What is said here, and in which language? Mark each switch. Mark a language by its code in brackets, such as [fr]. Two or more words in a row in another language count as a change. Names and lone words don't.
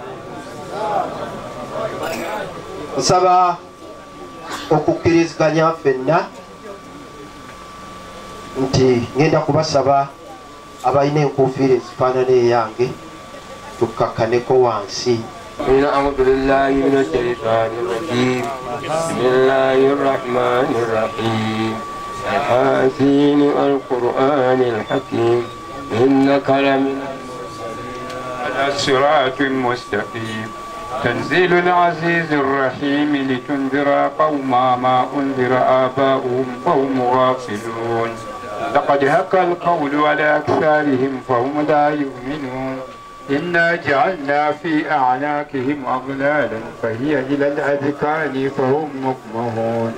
[lg] Nsaba okukkiriziganya ffenna nti ngenda kubasaba abalina enkuufiira ezifaanana eyange tukakkaneko wansi. [ar] أعوذ بالله من الشيطان الرجيم بسم الله الرحمن الرحيم حاسين القرآن الحكيم إنك لمن على صراط مستقيم تنزيل العزيز الرحيم لتنذر قوما ما أنذر آباؤهم فهم غافلون لقد حق القول على أكثرهم فهم لا يؤمنون إنا جعلنا في أعناقهم أغلالا فهي إلى الأذقان فهم مقمحون